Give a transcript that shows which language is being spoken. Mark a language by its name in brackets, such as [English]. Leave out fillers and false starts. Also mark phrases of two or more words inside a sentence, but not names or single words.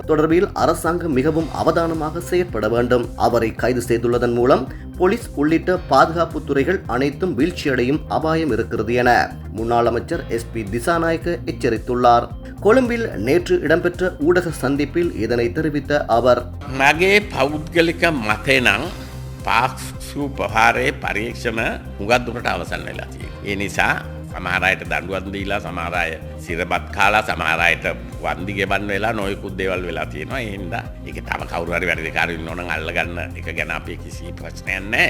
[Tamil] தொடர்பில் அரசாங்கம் மிகவும் அவதானமாக செயற்பட வேண்டும். அவரை கைது செய்துள்ளதன் மூலம் போலீஸ் உள்ளிட்ட பாதுகாப்பு துறைகள் அனைத்தும் வீழ்ச்சியடையும் அபாயம் இருக்கிறது என முன்னாள் அமைச்சர் SP திசாநாயக்க எச்சரித்துள்ளார். கொழும்பில் நேற்று இடம்பெற்ற ஊடக சந்திப்பில் இதனை தெரிவித்த அவர், [Sinhala] මගේ පෞද්ගලික මතය නම් පාක්ෂු ප්‍රහාරයේ පරීක්ෂණ හුඟක් දුරට අවසන් වෙලා තියෙනවා. ඒ නිසා සමහර අයට දඬුවම් දීලා සමහර අය සිරපත් කාලා සමහර අයට වන්දි ගෙවන්න වෙලා නොයෙකුත් දේවල් වෙලා තියෙනවා. ඒ හින්දා ඒක තව කවුරු හරි වැඩිකාරයෝ ඉන්නවනම් අල්ලගන්න එක ගැන අපි කිසි ප්‍රශ්නයක් නැහැ.